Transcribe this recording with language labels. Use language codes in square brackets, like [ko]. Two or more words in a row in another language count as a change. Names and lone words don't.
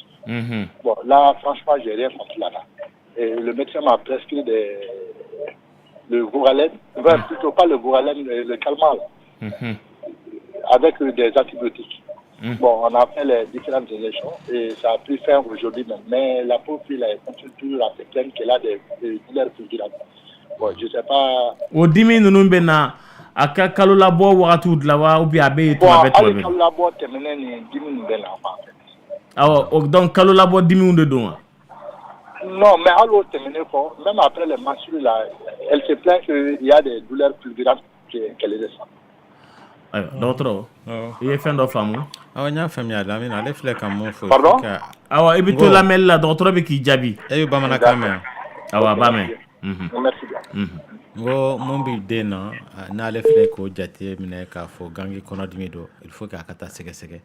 [fr] Bon, là, franchement, j'ai rien contre là. Et le médecin m'a prescrit le Vouralène, plutôt pas le Vouralène, le calmant, avec des antibiotiques. Bon, on a fait les différentes injections et ça a pris fin aujourd'hui même. Mais la pauvre fille, elle continue toujours à se plaindre qu'elle a des douleurs fulgurantes. Bon, je sais pas. Au 10 000, nous avons [bm] a ka kalo labɔ wagati de la wa [fr] ou bien [bm] a bɛ bon, hali kalo labɔ tɛmɛnen ni 10 000 bɛ na [fr] en fait. [bm] Awɔ, donc kalo labɔ 10 000 de don wa? Non, mais hali o tɛmɛnen kɔ, [fr] même après les menstrues là, elle se plaint qu'il y a des douleurs fulgurantes qu'elle ressent. [bm] Ayiwa, dɔgɔtɔrɔ, i ye fɛn dɔ faamu? Awɔ, n y'a faamuya Lamine, ale filɛ ka mun fɔ. [fr] Pardon? [bm] Awɔ, i bɛ to lamɛnni la, dɔgɔtɔrɔ bɛ k'i jaabi. E bɛ bamanankan mɛn? Awɔ, a b'a mɛn. [fr] Merci bien. [bm] N ko mun b'i den na n'ale filɛ k'o jate minɛ k'a fɔ gangi kɔnɔdimi don, [fr] il faut [bm] k'a ka taa sɛgɛsɛgɛ.